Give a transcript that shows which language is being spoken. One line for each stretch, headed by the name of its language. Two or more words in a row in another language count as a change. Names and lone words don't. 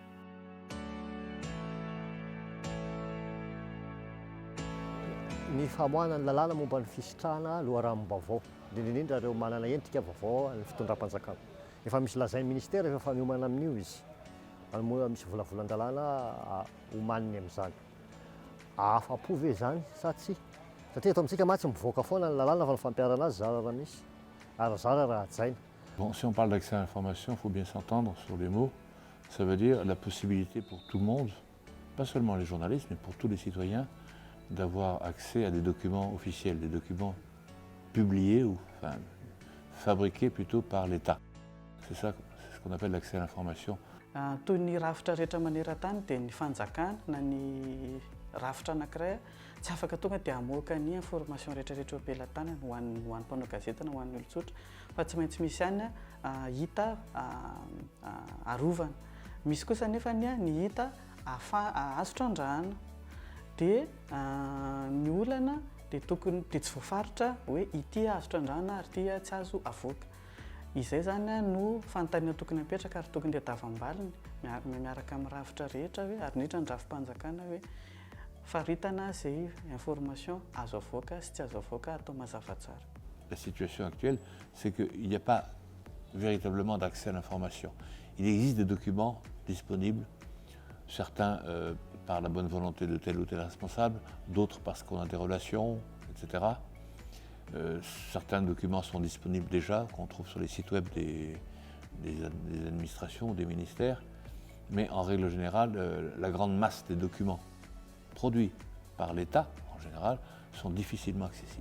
Malagasy: Ny famoahana ny lalàna momba ny fisitrahana loharanom-baovao indrindra ireo manana endrika vaovao ny fitondram-panjakana. Efa misy lazainy ministera efa miomana amin'io izy. Moa misy volavolan-dalàna homaniny amin'izany. Afa-po ve zany sa tsy? Satria eto amintsika matsy mivoaka foana ny lalàna fa ny fampiarana azy zara raha misy ary zara raha hajaina.
French: Bon, si on parle d'accès à l'information, il faut bien s'entendre sur les mots. Ça veut dire la possibilité pour tout le monde, pas seulement les journalistes, mais pour tous les citoyens, d'avoir accès à des documents officiels, des documents publiés ou enfin, fabriqués plutôt par l'État. C'est ça, c'est ce qu'on appelle l'accès à l'information.
Malagasy: Toy ny rafitra rehetra maneran-tany dia ny fanjakana na ny rafitra anankiray tsy afaka tonga dia hamoaka ny information rehetrarehetra ampelantanany ho an'ny mpanao gazety na ho an'ny olon-tsotra fa tsy maintsy misy ihany hita arovana. Misy kosa nefa ny hita azo trandrahana dia ny olana dia tokony dia tsy voafaritra hoe ity azo trandrahana ary ity tsy azo avoaka. Izay zany no fanontaniana tokony apetraka ary tokony tadiavam-baliny miaraka amin'ny rafitra rehetra hoe ary indrindra ny rafim-panjakana hoe faritana izay information azo avoaka sy tsy azo avoaka atao mazava tsara.
French: La situation actuelle, c'est qu'il n'y a pas véritablement d'accès à l'information. Il existe des documents disponibles, certains par la bonne volonté de tel ou tel responsable, d'autres parce qu'on a des relations, etc. Certains documents sont disponibles déjà, qu'on trouve sur les sites web des administrations ou des ministères, mais en règle générale, la grande masse des documents produits par l'État, en général, sont difficilement accessibles.